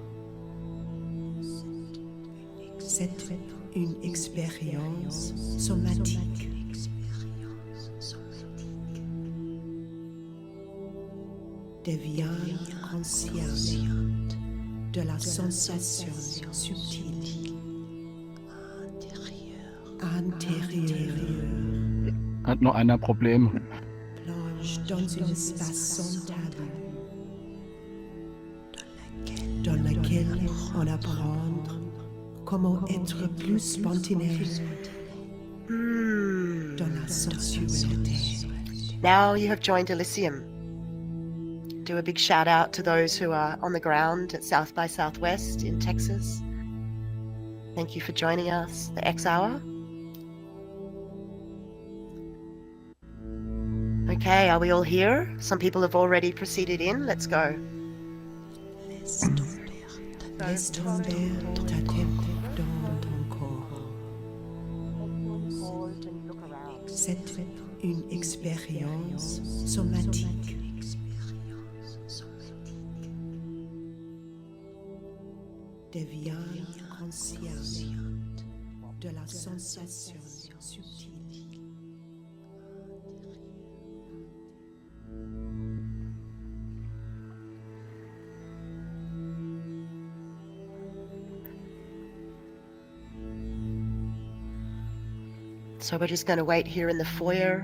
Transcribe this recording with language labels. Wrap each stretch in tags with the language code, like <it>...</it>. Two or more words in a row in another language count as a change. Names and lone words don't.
<fr>C'est une expérience somatique. Deviens conscient de la sensation subtile intérieure.</fr> <de>Hat nur einer Problem.</de> <fr>Plonge dans un espace sans tabou, dans lequel on apprend comment être plus spontané dans la sensualité.</fr> <en>Now you have joined Elysium. Do a big shout out to those who are on the ground at South by Southwest in Texas. Thank you for joining us, the X Hour. Okay, are we all here? Some people have already proceeded in. Let's go.</en> <fr>Laisse tomber ta tête dans ton corps. C'est une expérience somatique. Deviens conscient de la sensation subtile.</fr> <en>So we're just going to wait here in the foyer.</en>